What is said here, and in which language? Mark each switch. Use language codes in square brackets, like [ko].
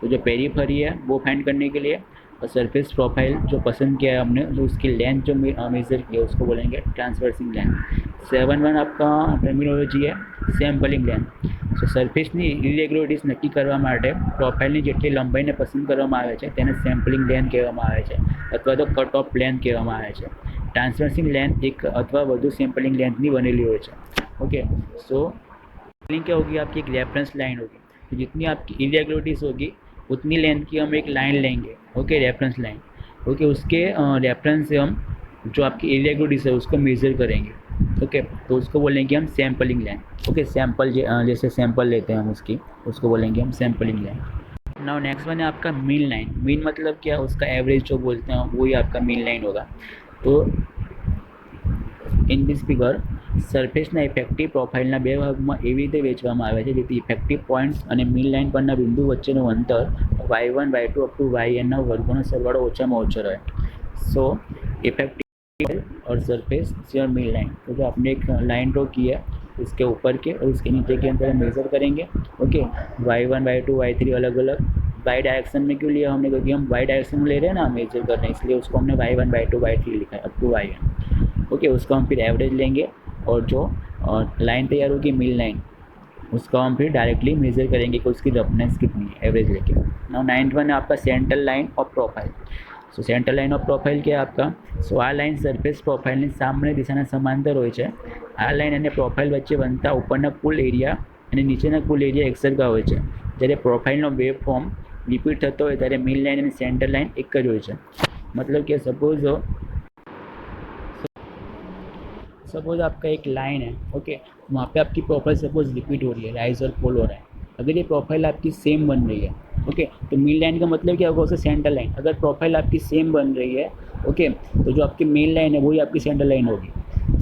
[hi] तो जो पेरीफरी है वो फाइंड करने के लिए और सरफेस प्रोफाइल जो पसंद किया है हमने, जो उसकी लेंथ जो मेज़र किया उसको बोलेंगे ट्रांसवर्सिंग लेंथ। सेवन वन आपका टर्मिनोलॉजी है સેમ્પલિંગ લેન્થ। [gu] સો સરફેસની ઇરેગ્યુલારિટીઝ નક્કી કરવા માટે પ્રોફાઇલની જેટલી લંબાઈને પસંદ કરવામાં આવે છે તેને સેમ્પલિંગ લેન્થ કહેવામાં આવે છે અથવા તો કટ ઓફ લેન્થ કહેવામાં આવે છે। ટ્રાન્સवर्सिंग लेंथ एक अथवा વધુ સેમ્પલિંग લેન્થની બનેલી હોય છે। [hi] ओके, सो सेम्पलिंग क्या होगी, आपकी एक रेफरेंस लाइन होगी। तो जितनी आपकी इरेग्युलरिटीज़ होगी उतनी लेंथ की हम एक लाइन लेंगे। Okay, reference line. ओके, उसके रेफरेंस से हम जो आपकी इरेग्युलरिटीज़ है उसको मेज़र करेंगे। ओके, तो उसको बोलेंगे हम सैम्पलिंग लाइन। ओके, सैम्पल जैसे सैंपल लेते हैं हम उसको बोलेंगे हम sampling line. Now next one है आपका मीन लाइन। मीन मतलब क्या, उसका एवरेज जो बोलते हैं वही आपका मीन लाइन होगा। तो इन दिस फिगर [gu] સરફેસના ઇફેક્ટિવ પ્રોફાઇલના બે ભાગમાં એવી રીતે વહેંચવામાં આવે છે જેથી ઇફેક્ટિવ પોઈન્ટ્સ અને મીન લાઇન પરના બિંદુ વચ્ચેનું અંતર y1 y2 up to yn ના વર્ગોનો સરવાળો ઓછામાં ઓછો રહે। [hi] सो इफेक्टिव और सरफेस और मीन लाइन। तो जो आपने एक लाइन ड्रॉ की है उसके ऊपर के और उसके नीचे के अंदर मेज़र करेंगे। ओके, y1 y2 y3 अलग अलग वाई डायरेक्शन में क्यों लिया हमने, क्योंकि हम वाई डायरेक्शन में ले रहे हैं ना मेजर करने, इसलिए उसको हमने y1 y2 y3 लिखा है अप टू yn। ओके, उसको हम फिर एवरेज लेंगे और जो लाइन तैयार होगी मीन लाइन उसको हम फिर डायरेक्टली मेज़र करेंगे कि उसकी रफनेस कितनी है एवरेज लेके। नाउ नाइन्थ वन है आपका central line of profile. So central line of profile क्या है आपका, सो [gu] आ लाइन सरफेस प्रोफाइलની સામેની દિશાના સમાંતર હોય છે। આ લાइन અને પ્રોફાઇલ વચ્ચે બનતા ઉપરના કુલ એરિયા અને નીચેના કુલ એરિયા એકસરખા હોય છે। જ્યારે પ્રોફાઇલનો વેવ ફોર્મ રિપીટ થતો હોય ત્યારે મીન લાइन અને સેન્ટર લાइन એક જ હોય છે। [hi] मतलब कि सपोज आपका एक लाइन है, ओके, वहाँ पे आपकी प्रोफाइल सपोज रिपीट हो रही है, राइज और फॉल हो रहा है। अगर ये प्रोफाइल आपकी सेम बन रही है, ओके, तो मेन लाइन का मतलब क्या होगा, उसे सेंटर लाइन। अगर प्रोफाइल आपकी सेम बन रही है, ओके, तो जो आपकी मेन लाइन है वही आपकी सेंटर लाइन होगी।